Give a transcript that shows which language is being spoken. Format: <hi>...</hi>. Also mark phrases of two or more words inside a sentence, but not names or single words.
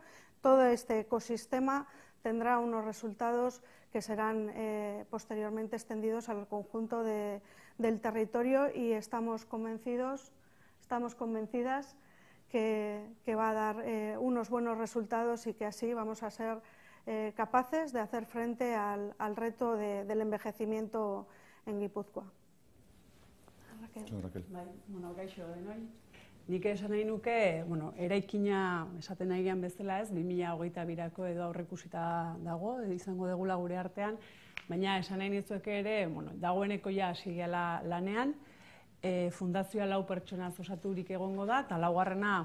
<es>Todo este ecosistema tendrá unos resultados que serán posteriormente extendidos al conjunto del territorio y estamos convencidas que va a dar unos buenos resultados y que así vamos a ser capaces de hacer frente al reto del envejecimiento en Guipúzcoa. Raquel.</es> <eu>Nik esan nahi nuke, eraikina esaten nahi gehan bezala ez, 2022ko edo aurreikusita dago, izango degula gure artean, baina esan nahi nizuek ere, dagoeneko ja hasi gehala lanean, fundazioa 4 pertsonaz osaturik egongo da, eta 4.</eu>